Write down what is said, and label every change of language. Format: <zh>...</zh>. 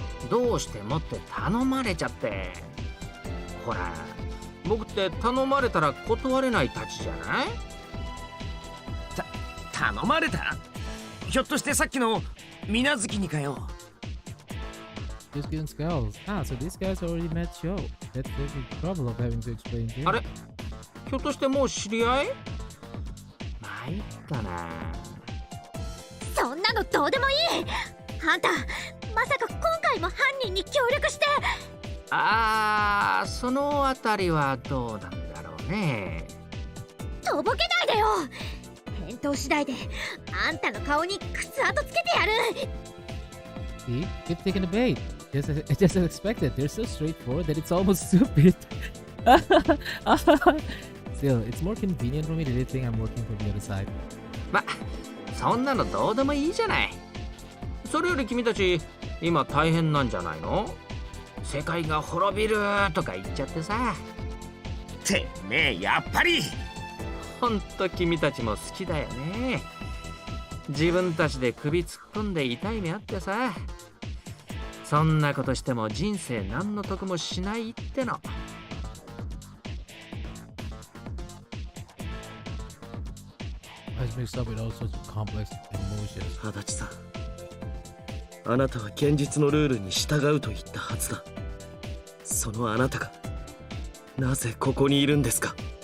<ja>どうしてもって頼まれちゃって。ほら、僕って頼まれたら断れないたちじゃない？頼まれた？ひょっとしてさっきの水無月にかよ。</ja> <en>Just getting skulls. Ah, so these guys already met Show. That's the trouble of having to explain things.</en> <ja>あれ？ひょっとしてもう知り合い？参ったな。そんなのどうでもいい。あんた、まさか今回も犯人に協力して。ああ、そのあたりはどうなんだろうね。とぼけないでよ。返答次第であんたの顔に靴跡つけてやる。</ja> <en>See? Keep taking the bait. Just as expected. They're so straightforward that it's almost stupid. Still, it's more convenient for me to think I'm working from the other side.</en> <ja>ま、そんなのどうでもいいじゃない。それより君たち今大変なんじゃないの？世界が滅びるとか言っちゃってさ。てめえやっぱり。ほんと君たちも好きだよね。自分たちで首突っ込んで痛い目あってさ。そんなことしても人生何の得もしないっての。</ja> <en>As mixed up with all sorts of complex emotions.</en> <ja>足立さん、あなたは現実のルールに従うと言ったはずだ。そのあなたがなぜここにいるんですか？</ja>